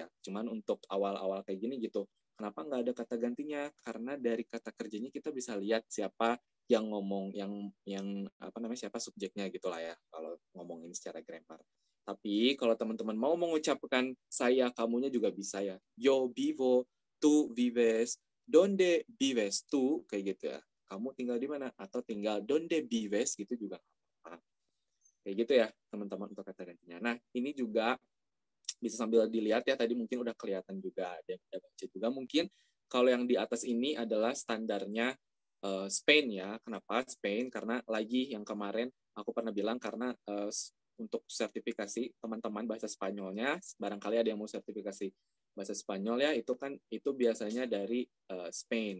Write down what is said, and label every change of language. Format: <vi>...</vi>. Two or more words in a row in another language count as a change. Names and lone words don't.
<id>Cuman untuk awal-awal kayak gini gitu, kenapa nggak ada kata gantinya? Karena dari kata kerjanya kita bisa lihat siapa yang ngomong, yang apa namanya, siapa subjeknya gitulah ya, kalau ngomongin secara grammar. Tapi kalau teman-teman mau mengucapkan saya, kamunya juga bisa ya.</id> <es>Yo vivo, tu vives, donde vives tu,</es> <id>kayak gitu ya. Kamu tinggal di mana? Atau tinggal</id> <es>donde vives,</es> <id>gitu juga. Kayak gitu ya, teman-teman, untuk kata gantinya. Nah, ini juga bisa sambil dilihat ya, tadi mungkin udah kelihatan juga, ada yang udah baca juga. Mungkin kalau yang di atas ini adalah standarnya Spain ya. Kenapa Spain? Karena lagi yang kemarin aku pernah bilang, karena untuk sertifikasi teman-teman bahasa Spanyolnya, barangkali ada yang mau sertifikasi bahasa Spanyol ya, itu kan itu biasanya dari Spain.</id>